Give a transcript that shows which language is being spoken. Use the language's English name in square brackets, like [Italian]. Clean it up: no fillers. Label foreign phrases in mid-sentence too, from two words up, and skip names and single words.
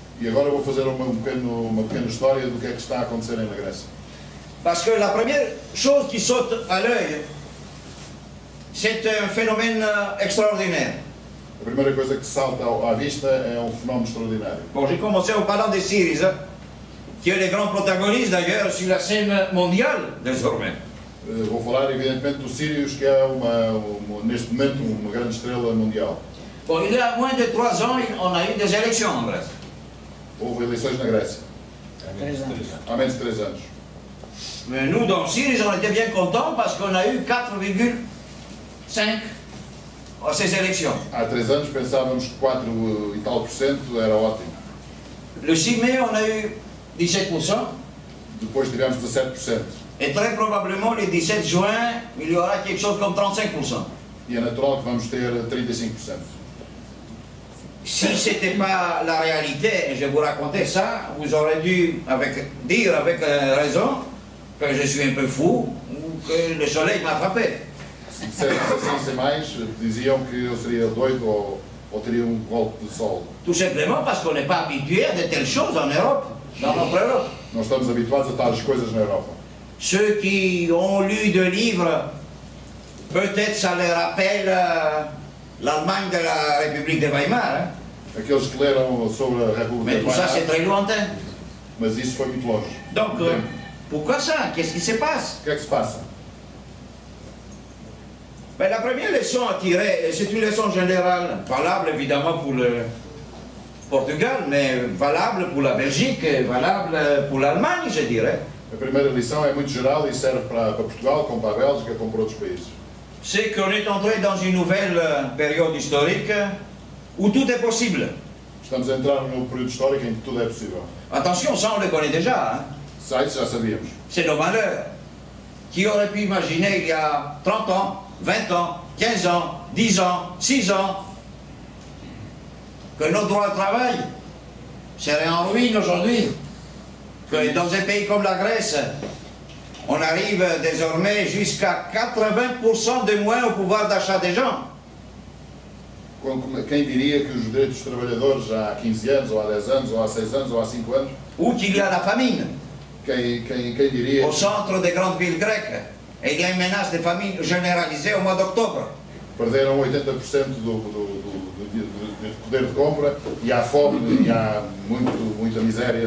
[Portuguese] E agora vou fazer uma pequena história do que é que está a acontecer na Grécia. [French] Parce que la première chose qui saute à l'œil, c'est un phénomène extraordinaire. [Portuguese] A primeira coisa que salta à vista é um fenómeno extraordinário. [French] Bon, j'ai commencé en parlant des Syriza, qui est les grands protagonistes d'ailleurs sur la scène mondiale désormais. [Portuguese] Vou falar evidentemente dos sírios, que é neste momento uma grande estrela mundial. [French] Bon, il y a moins de 3 ans, on a eu des élections en Grèce. [Portuguese] Houve eleições na Grécia. Há menos de 3 anos. [French] Mais nous, dans Syrie, on était bien contents parce qu'on a eu 4,5 à ces élections. [Portuguese] Há 3 anos pensávamos que 4 e tal por cento era ótimo. [French] Le 6 mai, on a eu 17%. [Portuguese] Depois tivemos 17%. [French] Et très probablement, le 17 juin, il y aura quelque chose comme 35%. [Portuguese] E é natural que vamos ter 35%. [French] Si ce n'était pas la réalité, et je vous racontais ça, vous aurez dû dire avec raison que je suis un peu fou ou que le soleil m'a frappé. [Portuguese] Se dissessem assim sem mais, diziam que eu seria doido ou teria um golpe de sol. [French] Tout simplement parce qu'on n'est pas habitué à de telles choses en Europe, dans notre Europe. [Portuguese] Nós estamos habituados a tais coisas na Europa. [French] Ceux qui ont lu de livres, peut-être ça leur rappelle l'Allemagne de la République de Weimar. Hein? [Portuguese] Aqueles que leram sobre a República [French] Mais [Portuguese] de [French] tout ça [Portuguese] Weimar, [French] c'est très lointain. [Portuguese] mas isso foi muito longe. [French] Donc, pourquoi ça? Qu'est-ce qui se passe? [Portuguese] O que é que se passa? [French] Ben, la première leçon à tirer, c'est une leçon générale, valable évidemment pour le Portugal, mais valable pour la Belgique, valable pour l'Allemagne, je dirais. [Portuguese] A primeira lição é muito geral e serve para Portugal, como para a Bélgica, como para outros países. [French] C'est qu'on est entré dans une nouvelle période historique où tout est possible. [Portuguese] Estamos a entrar num novo período histórico em que tudo é possível. [French] Attention, ça on le connaît déjà. Hein? Ça, [Portuguese] isso já sabíamos. [French] C'est nos malheurs. Qui aurait pu imaginer il y a 30 ans, 20 ans, 15 ans, 10 ans, 6 ans, que notre droit de travail serait en ruine aujourd'hui? Que dans un pays comme la Grèce, on arrive désormais jusqu'à 80% de moins au pouvoir d'achat des gens. [Portuguese] Quem diria que os direitos dos trabalhadores há 15 anos, ou há 10 anos, ou há 6 anos, ou há 5 anos, [French] Ou qu'il y a la famine. [Portuguese] quem diria [French] Au centre des grandes villes grecques, et il y a une menace de famine généralisée au mois d'octobre. [Portuguese] perderam 80% do poder de compra e há fome e há muita miséria.